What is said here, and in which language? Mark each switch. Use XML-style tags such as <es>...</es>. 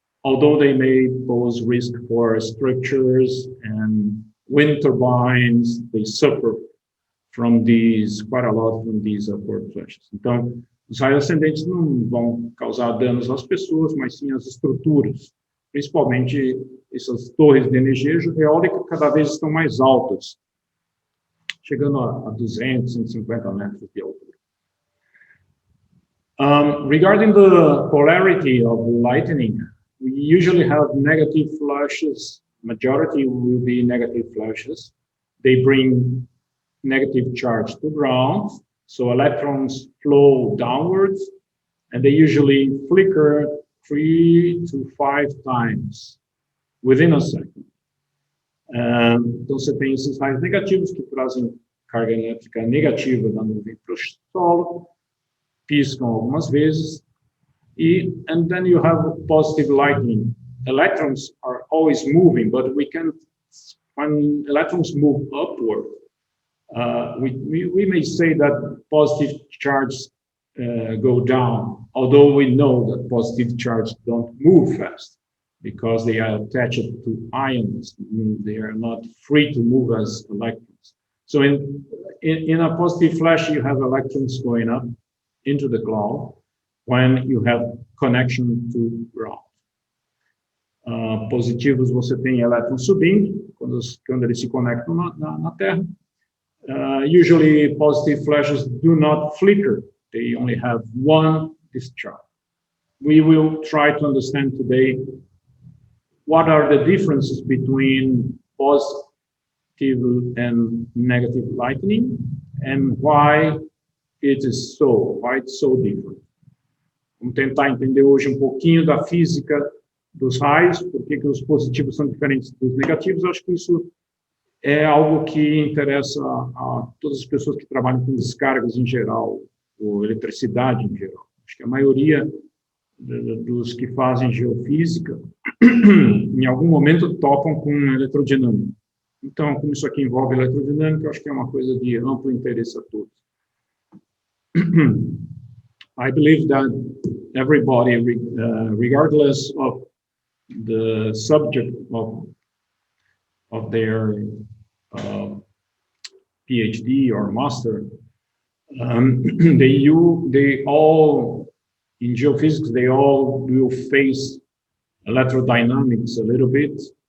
<en>Although they may pose risk for structures and wind turbines, they suffer quite a lot from these upward flashes.</en> <pt>Então, os raios ascendentes não vão causar danos às pessoas, mas sim às estruturas, principalmente essas torres de energia eólica cada vez estão mais altas, chegando a 200, 150 metros de altura.</pt> <en>Regarding the polarity of lightning, we usually have negative flashes. Majority will be negative flashes. They bring negative charge to ground, so electrons flow downwards, and they usually flicker 3 to 5 times within a second.</en> <pt>Então, você tem esses raios negativos que trazem carga elétrica negativa da nuvem para o solo, piscam algumas vezes,</pt> <en>and then you have positive lightning. Electrons are always moving, but when electrons move upward, we may say that positive charges go down, although we know that positive charges don't move fast because they are attached to ions. They are not free to move as electrons. So in a positive flash, you have electrons going up into the cloud when you have connection to ground.</en> <pt>Positivos, você tem elétrons subindo quando eles se conectam na Terra.</pt> <en>Usually, positive flashes do not flicker. They only have one discharge. We will try to understand today what are the differences between positive and negative lightning and why it's so different.</en> <pt>Vamos tentar entender hoje um pouquinho da física dos raios, por que os positivos são diferentes dos negativos. Acho que isso é algo que interessa a todas as pessoas que trabalham com descargas em geral, ou eletricidade em geral. Acho que a maioria dos que fazem geofísica, em algum momento, topam com eletrodinâmica. Então, como isso aqui envolve eletrodinâmica, acho que é uma coisa de amplo interesse a todos.</pt> <en>I believe that everybody, regardless of the subject of their PhD or master, they all, in geophysics, they all will face electrodynamics a little bit.</en>